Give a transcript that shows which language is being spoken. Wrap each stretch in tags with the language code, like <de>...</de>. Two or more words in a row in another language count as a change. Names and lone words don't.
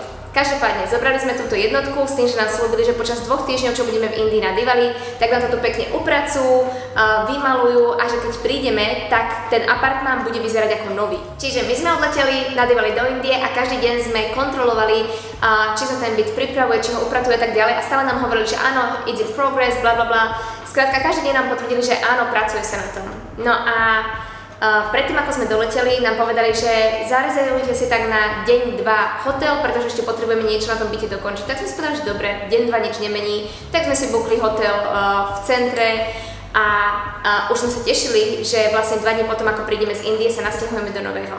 <sk>Každopádne, zobrali sme túto jednotku s tým, že nám slúbili, že počas 2 týždňov, čo budeme v Indii na Diwali, tak nám to tu pekne upracujú, vymalujú a že keď prídeme, tak ten apartmán bude vyzerať ako nový. Čiže my sme odleteli na Diwali do Indie a každý deň sme kontrolovali, či sa ten byt pripravuje, či ho upratuje a tak ďalej a stále nám hovorili, že áno,</sk> <en>it's in progress, bla bla bla.</en> <sk>Skrátka, každý deň nám potvrdili, že áno, pracuje sa na tom. No a predtým, ako sme doleteli, nám povedali, že zarezervujte si tak na deň 2 hotel, pretože ešte potrebujeme niečo na tom byte dokončiť. Tak sme si povedali, že dobre, deň 2 nič nemení, tak sme si bukli hotel v centre a už sme sa tešili, že vlastne 2 dní potom, ako prídeme z Indie, sa nasťahujeme do nového.</sk>